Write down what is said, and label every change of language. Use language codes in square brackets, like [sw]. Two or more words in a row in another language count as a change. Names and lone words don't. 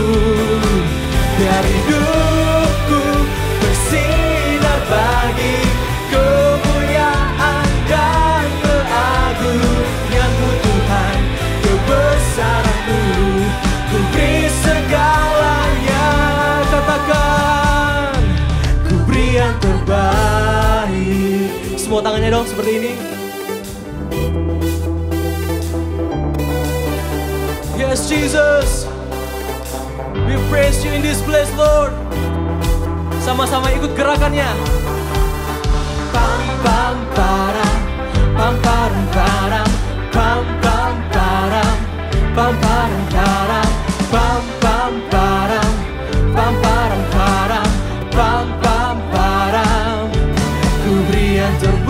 [id] Biar hidupku bersinar bagi kemuliaan dan keagungan-Mu Tuhan, kebesaran-Mu, ku beri segalanya. Katakan, ku beri yang terbaik. Semua tangannya dong seperti ini. [en] Yes Jesus, we praise You in this place Lord. [id] Sama-sama ikut gerakannya. Pam pam param, pam param param, pam pam param, pam param param, pam pam param, pam param param, pam pam param. Ku beri yang